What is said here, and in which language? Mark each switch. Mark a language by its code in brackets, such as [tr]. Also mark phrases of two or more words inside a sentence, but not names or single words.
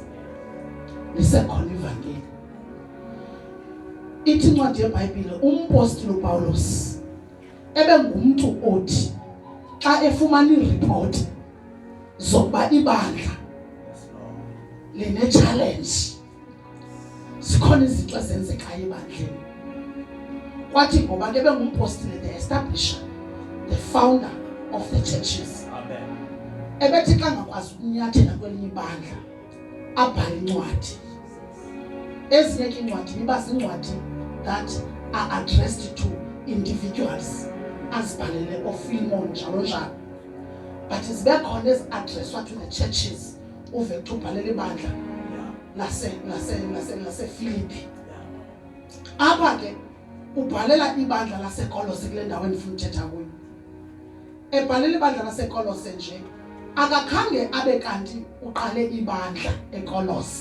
[xh] Lisekhona ivangeli. Ithi incwadi yeBhayibhile umpostoli uPawulos ebengumuntu othi xa efumana ireport zokuba ibandla line challenge sikhona izinto ezenzekayo ebandleni, kwathi ngoba ke bengumpostoli [en] the establisher, the founder of the churches. [xh] Amen. Ebethi xa ngakwazi ukunyathela kwelinye ibandla abhala incwadi. Ezinye ke incwadi iba zincwadi [en] that are addressed to individuals [xh] azibhalele oFilemon njalo njalo, but zibe khona ezi-addresswa [en] to the churches [xh] uve kuthi ubhalele ibandla lase-Philippi. Apha ke ubhalela ibandla laseKolose kule ndawo endifuna uthetha kuyo. Ebhalela ibandla laseKolose nje akakhange abe kanti uqale ibandla eKolose.